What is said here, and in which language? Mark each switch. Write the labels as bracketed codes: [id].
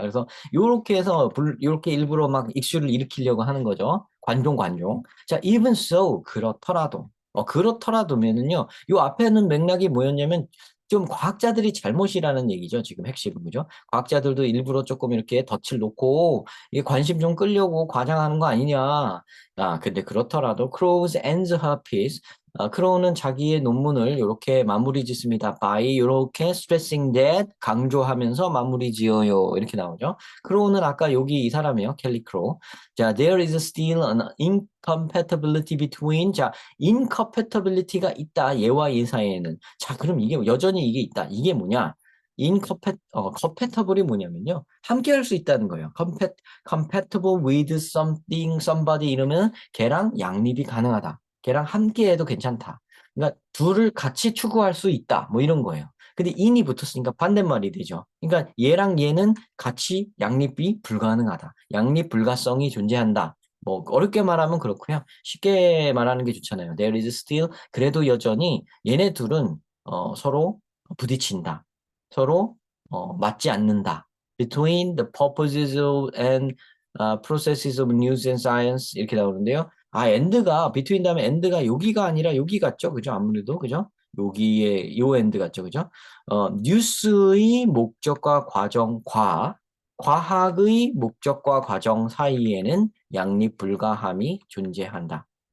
[ko] 그래서 요렇게 해서 요렇게 일부러 막 이슈를 일으키려고 하는 거죠. 관종. 자, [en] even so [ko] 그렇더라도면은요. 요 앞에는 맥락이 뭐였냐면 좀 과학자들이 잘못이라는 얘기죠. 지금 핵심은 그죠? 과학자들도 일부러 조금 이렇게 덫을 놓고 이게 관심 좀 끌려고 과장하는 거 아니냐. 아, 근데 그렇더라도 [en] Crows ends her piece. [ko] 크로우는 자기의 논문을 이렇게 마무리 짓습니다. by 이렇게 [en] stressing that [ko] 강조하면서 마무리 지어요. 이렇게 나오죠. 크로우는 아까 여기 이 사람이요. 켈리 크로우. 자, [en] there is still an incompatibility between [ko] 자, incompatibility가 있다. 얘와 얘 사이에는. 자, 그럼 이게 여전히 이게 있다. 이게 뭐냐? compatible이 뭐냐면요. 함께 할 수 있다는 거예요. compatible with something, somebody 이러면 걔랑 양립이 가능하다. 걔랑 함께 해도 괜찮다. 그러니까 둘을 같이 추구할 수 있다. 뭐 이런 거예요. 근데 in이 붙었으니까 반대말이 되죠. 그러니까 얘랑 얘는 같이 양립이 불가능하다. 양립 불가성이 존재한다. 뭐 어렵게 말하면 그렇고요. 쉽게 말하는 게 좋잖아요. [en] There is still [ko] 그래도 여전히 얘네 둘은 서로 부딪힌다. 서로 맞지 않는다. [en] Between the purposes of and processes of news and science [ko] 이렇게 나오는데요. 아, end가 between 다음에 end가 여기가 아니라 여기 같죠, 그죠? 아무래도 그죠? 여기에 요 end 같죠, 그죠? 뉴스의 목적과 과정, 과학의 목적과 과정 사이에는 양립 불가함이 존재한다.